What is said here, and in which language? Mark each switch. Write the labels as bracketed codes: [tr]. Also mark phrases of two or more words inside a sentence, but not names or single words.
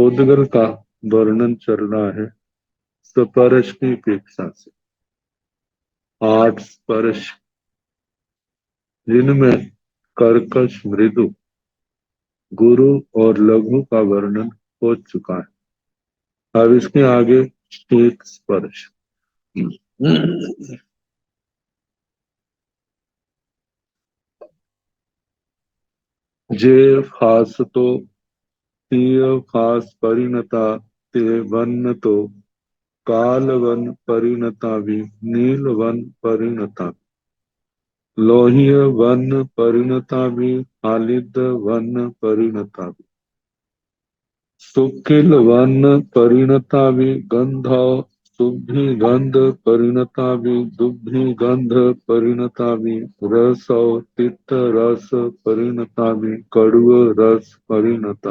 [hi] उद्गल का वर्णन चल रहा है स्पर्श की अपेक्षा से। 8 स्पर्श जिनमें कर्कश, मृदु, गुरु और लघु का वर्णन हो चुका है। अब इसके आगे शीत स्पर्श। [pra] जे फास तो तीय फास परिणता ते वन तो काल वन परिणता भी नील वन परिणता लोहिय वन परिणता भी हालिद वन परिणता भी सुकिल वन परिणता भी गंधौ शुद्धि गंध परिणता भी दुग्धि गंध परिणता भी रसौ तिक्त रस परिणता भी कड़ुव रस परिणता